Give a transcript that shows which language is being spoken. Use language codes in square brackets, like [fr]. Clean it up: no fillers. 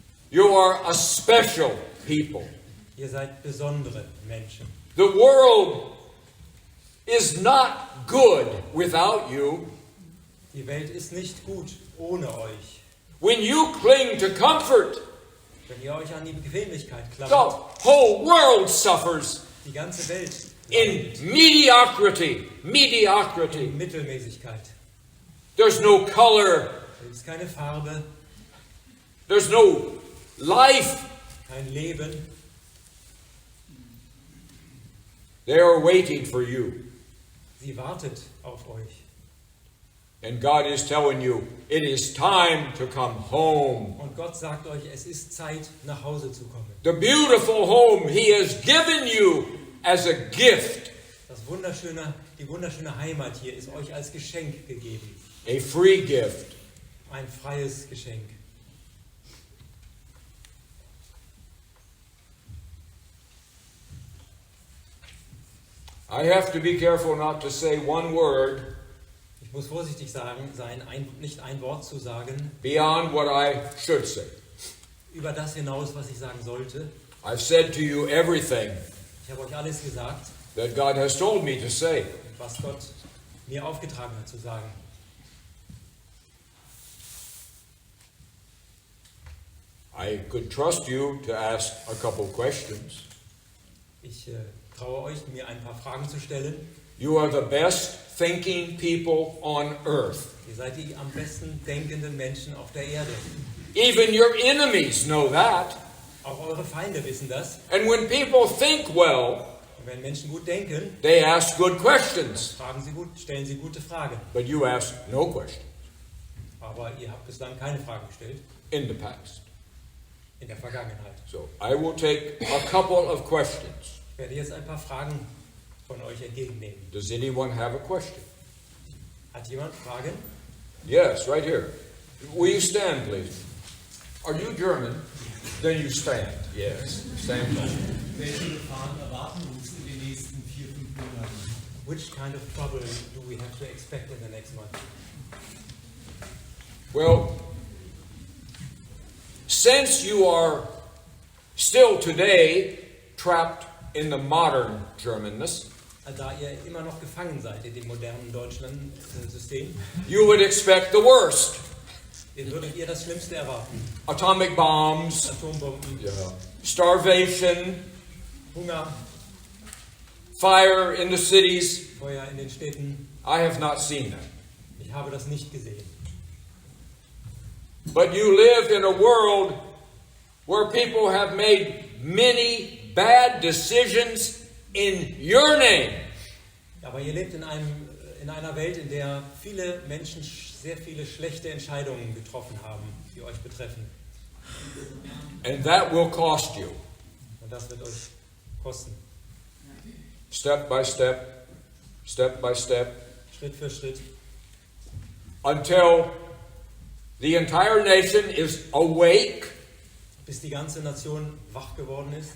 [en] You are a special people. [de] Ihr seid besondere Menschen. [en] The world is not good without you. [de] Die Welt ist nicht gut ohne euch. [en] When you cling to comfort, [de] Wenn ihr euch an die Bequemlichkeit [en] the [de] klammert, [en] whole world suffers [de] die ganze Welt [en] in mediocrity. [de] in [en] Mediocrity. [de] Mittelmäßigkeit. [en] There's no color. [de] Da ist keine Farbe, [en] There's no life. [de] kein Leben. [en] They are waiting for you. [de] Sie wartet auf euch. [en] And God is telling you, it is time to come home. [de] Und Gott sagt euch, es ist Zeit, nach Hause zu kommen. [en] The beautiful home He has given you as a gift. [de] Die wunderschöne Heimat hier ist euch als Geschenk gegeben. [en] A free gift. [de] Ein freies Geschenk. [en] I have to be careful not to say one word [de] Ich muss vorsichtig sein, nicht ein Wort zu sagen, [en] beyond what I should say. [de] über das hinaus, was ich sagen sollte. [en] I've said to you everything [de] Ich habe euch alles gesagt, [en] that God has told me to say. [de] was Gott mir aufgetragen hat zu sagen. [en] I could trust you to ask a couple questions. [de] Ich traue euch, mir ein paar Fragen zu stellen. [en] You are the best thinking people on earth. [de] Ihr seid die am besten denkenden Menschen auf der Erde. [en] Even your enemies know that. [de] Auch eure Feinde wissen das. [en] And when people think well, [de] Und wenn Menschen gut denken, [en] they ask good questions. [de] stellen sie gute Fragen. [en] But you ask no questions [de] Aber ihr habt bislang keine Fragen gestellt [en] in the past. [de] in der Vergangenheit. [en] So I will take a couple of questions. [de] Ich werde jetzt ein paar Fragen von euch entgegennehmen. [en] Does anyone have a question? [de] Hat jemand Fragen? [en] Yes, right here. Will you stand, please? Are you German? Then you stand. Yes, stand. [de] Welche Gefahren erwarten uns in den nächsten 4-5 Monaten? [en] Which kind of trouble do we have to expect in the next month? Well, since you are still today trapped in the modern Germanness, [de] Da ihr immer noch gefangen seid in dem modernen Deutschland-System, [en] you would expect the worst. [de] würdet ihr das Schlimmste erwarten. [en] Atomic bombs, [de] Atombomben, [en] starvation, [de] Hunger, [en] fire in the cities. [de] Feuer in den Städten. [en] I have not seen that. [de] Ich habe das nicht gesehen. [en] But you lived in a world where people have made many bad decisions in your name. [de] Aber ihr lebt in einer Welt, in der viele Menschen sehr viele schlechte Entscheidungen getroffen haben, die euch betreffen. [en] And that will cost you. [de] Und das wird euch kosten. [en] Step by step, step by step, [de] Schritt für Schritt. [en] until the entire nation is awake [de] Bis die ganze Nation wach geworden ist